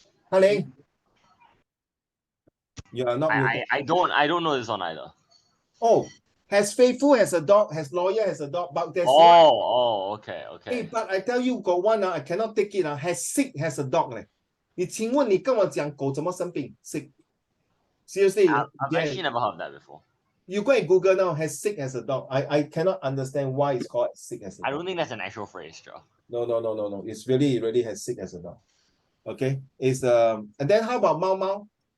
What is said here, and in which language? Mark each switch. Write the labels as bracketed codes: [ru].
[en] 翰林 You are not muted. I don't know this one either. Oh, as faithful as a dog, as loyal as a dog, but there's Okay. Hey, but I tell you, got one, I cannot take it. As sick as a dog. [zh] 你请问你跟我讲狗怎么生病 ？Sick. [en] Seriously, I've actually never heard of that before. you go and Google now, as sick as a dog. I cannot understand why it's called sick as a dog. I don't think that's an actual phrase, Joe. No. It's really as sick as a dog. Okay. It's and then how about Mau?